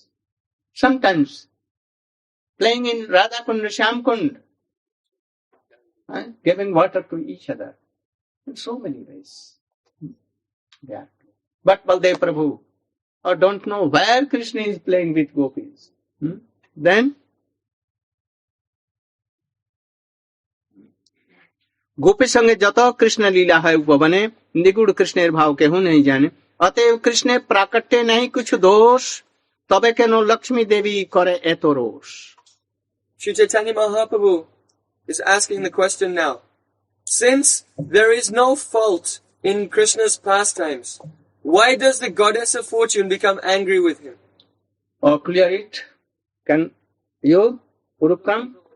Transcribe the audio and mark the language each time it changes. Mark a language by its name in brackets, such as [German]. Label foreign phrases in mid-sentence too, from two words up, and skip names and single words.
[English] Sometimes playing in Radha Kund, Shyam Kund, giving water to each other. In so many ways. Yeah. But Baladev Prabhu don't know where Krishna is playing with gopis. [Bangla] Then গোপী সঙ্গে যত কৃষ্ণ লীলা হয় উপবনে নিগূঢ় কৃষ্ণের ভাব কেহ নাহি জানে অতএব কৃষ্ণ প্রাকট্য নাহি কিছু দোষ তবে কেন লক্ষ্মী দেবী করে এত রোষ. [English] Sri Caitanya Mahaprabhu is asking the question now. Since there is no fault in Krishna's pastimes, why does the goddess of fortune become angry with him? Oh, clear it. Can you, Urukam?